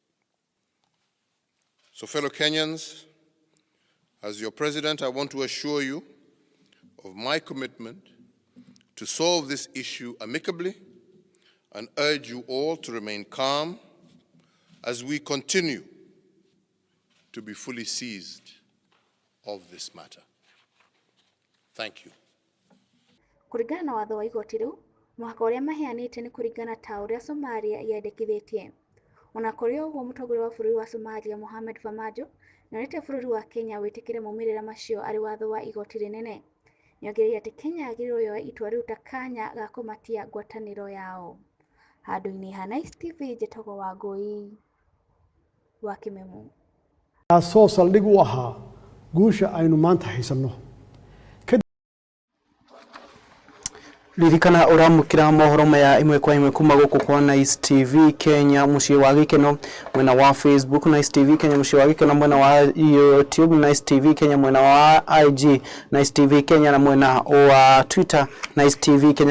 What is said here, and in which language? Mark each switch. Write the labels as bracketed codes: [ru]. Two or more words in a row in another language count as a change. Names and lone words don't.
[en] So, fellow Kenyans, as your president, I want to assure you of my commitment to solve this issue amicably and urge you all to remain calm as we continue to be fully seized of this matter. Thank you. [ki] Kuringana na watho wa igoti riu, muhaka uria maheanite ni kuringana ta uria Somalia yendekithitie. Ona kuri uguo mutongoria wa bururi wa Somalia Mohamed Farmajo narete bururi wa Kenya witikire maumirira macio ari watho wa igoti rinene. Niongereire ati Kenya yagiriirwo yoe itua riu ta kanya ga kumatia ngwataniro yao. Handu-ini ha Nice TV Njetogo wa Ngui wa Kimemu. [so] Taasoo saldhig u ahaa guusha aynu maanta haysano. [ki] Ririkana uramukira mohoro maya imwe kwa imwe kuma guku kwa Nice TV Kenya mucii wa Gikeno mwena wa Facebook Nice TV Kenya mucii wa Gikeno mwena wa YouTube Nice TV Kenya mwena wa IG Nice TV Kenya na mwena wa Twitter Nice TV Kenya.